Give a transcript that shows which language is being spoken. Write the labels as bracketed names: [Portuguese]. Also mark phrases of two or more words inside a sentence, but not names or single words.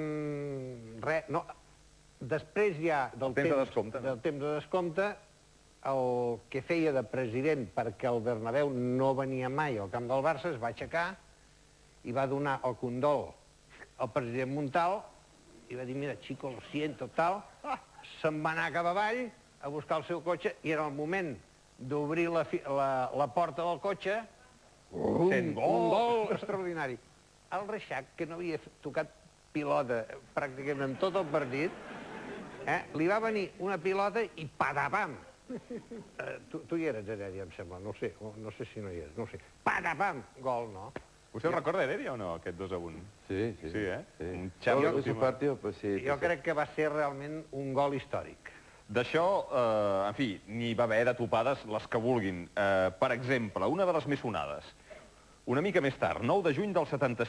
[Catalan] res, no... Després ja del temps de descompte, el que feia de president perquè el Bernabéu no venia mai al camp del Barça es va aixecar i va donar el condol al president Montal i va dir, mira, [Spanish] chico, lo siento, [Catalan] tal. Se'n va anar cap avall a buscar el seu cotxe i en el moment d'obrir la porta del cotxe, un gol extraordinari. El Reixac, que no havia tocat pilota pràcticament en tot el partit, li va venir una pilota i patapam! Tu hi eres, Heredia, em sembla, no sé si no hi eres, no sé. Patapam! Gol, no? Vostè el recorda, Heredia, o no, aquest 2-1? Sí. Sí, eh? [Spanish] Un Xavi su partido, pues sí. [Catalan] Jo crec que va ser realment un gol històric. D'això, en fi, n'hi va haver de topades les que vulguin. Per exemple, una de les més sonades. Una mica més tard, 9 de juny del 75.